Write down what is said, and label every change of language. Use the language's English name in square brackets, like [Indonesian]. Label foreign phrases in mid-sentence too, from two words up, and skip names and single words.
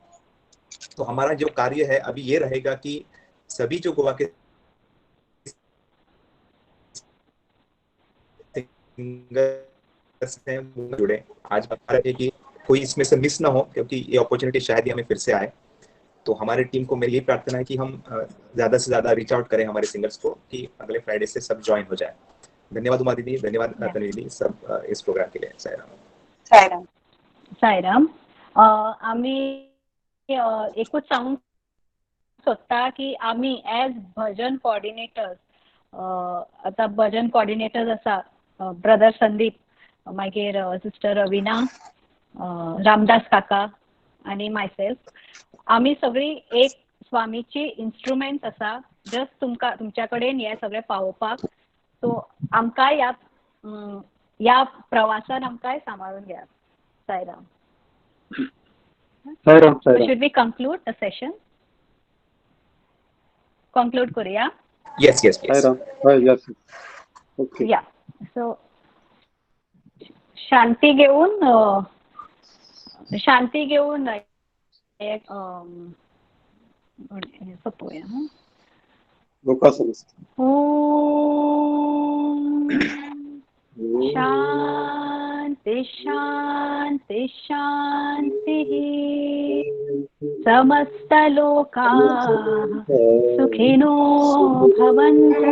[Hindi] तो हमारा जो कार्य है अभी ये रहेगा कि सभी जो गोवा के जुड़े. आज हमारा है कि कोई इसमें से मिस ना हो क्योंकि ये अपॉर्चुनिटी शायद ही हमें फिर से आए. तो हमारे टीम को मेरी यही प्रार्थना है कि हम ज्यादा से ज्यादा [English] reach out [Hindi] करें हमारे सिंगर्स को कि अगले फ्राइडे से सब ज्वाइन हो जाए. धन्यवाद उमा दीदी, धन्यवाद तन्वी दीदी, सब इस प्रोग्राम के लिए. साईराम. साईराम. [Konkani] आम्ही एकूच सांगूंक सोदता की आम्ही [English] as bhajan coordinators [Konkani] आता [English] bhajan coordinators [Konkani] आसा ब्रदर संदीप, मागीर सिस्टर रविना, रामदास काका आणि मायसेल्फ. आम्ही सगळी एक स्वामीची इन्स्ट्रुमेंट्स आसा जस्ट तुमच्या कडेन हे सगळे पावोवपाक. सो आमकां या प्रवासान आमकां सांबाळून घ्या. साईराम. [English] Should we conclude the session? [Konkani] Conclude करूया. [English] Yes. Yes. Okay. Yeah. So [Konkani] शांती घेऊन एक सोपूया. [Sanskrit] शांति शांति शांतिः. समस्त लोकाः सुखिनो भवन्तु.